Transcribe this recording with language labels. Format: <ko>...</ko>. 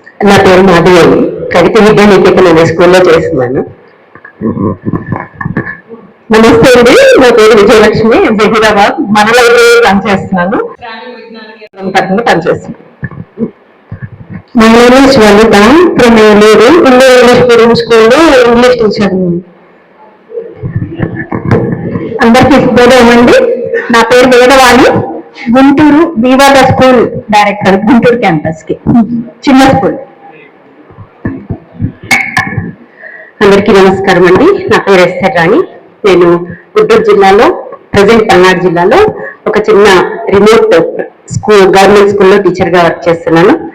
<te>నా పేరు మాధవి అండి, కవిత విద్యా నికేతన్ అనే స్కూల్లో చేస్తున్నాను. నమస్తే అండి, నా పేరు విజయలక్ష్మి, జహీరాబాద్ మన లైబ్రరీ రన్ చేస్తున్నాను, పనిచేస్తున్నాను.</te> <en>My name is Vanita from Eluru, Indian English Medium School</en> <te>లో ఇంగ్లీష్ టీచర్. అందరికీ శుభోదయం అండి, నా పేరు వేదవాణి, Guntur బీవాడ school director, Guntur campus కి చిన్న స్కూల్. అందరికీ నమస్కారం అండి, నా పేరు ఎస్తర్ రాణి. నేను గుంటూరు జిల్లాలో, ప్రజెంట్ పల్నాడు జిల్లాలో ఒక చిన్న రిమోట్ స్కూల్, గవర్నమెంట్ స్కూల్లో టీచర్ గా వర్క్ చేస్తున్నాను.</te>